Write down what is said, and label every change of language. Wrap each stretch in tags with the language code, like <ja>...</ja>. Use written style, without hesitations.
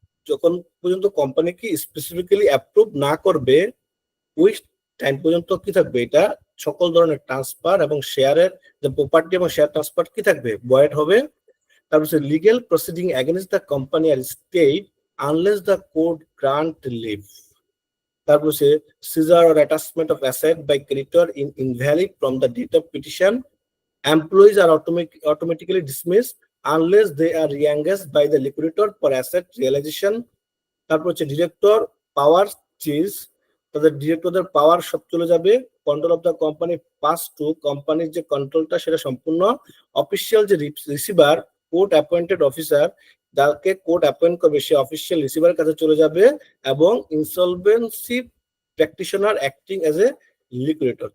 <bn>যখন পর্যন্ত কোম্পানি কি স্পেসিফিক্যালি অ্যাপ্রুভ না করবে, ওই টাইম পর্যন্ত কি থাকবে, এটা সকল ধরনের ট্রান্সফার এবং শেয়ারের যে প্রপার্টি এবং শেয়ার ট্রান্সফার কি থাকবে, ভয়েড হবে।</bn> <en>তারপর legal proceeding against the company আর stayed unless the court grant leave. তারপর seizure or attachment of asset by creditor in invalid from the date of petition. Employees are automatically dismissed unless they are re-engaged by the liquidator for asset realization.</en> <bn>তারপর director পাওয়ার change, তাদের ডিরেক্টরদের পাওয়ার সব চলে যাবে।</bn> <en>control of the company pass to,</en> <bn>কোম্পানির যে কন্ট্রোলটা সেটা সম্পূর্ণ official যে রিসিভার, কোর্ট অ্যাপয়েন্টেড অফিসার, যাকে কোর্ট অ্যাপয়েন্ট করবে সে অফিসিয়াল রিসিভারের কাছে চলে যাবে, এবং</bn> <en>Insolvency practitioner acting as a liquidator.</en>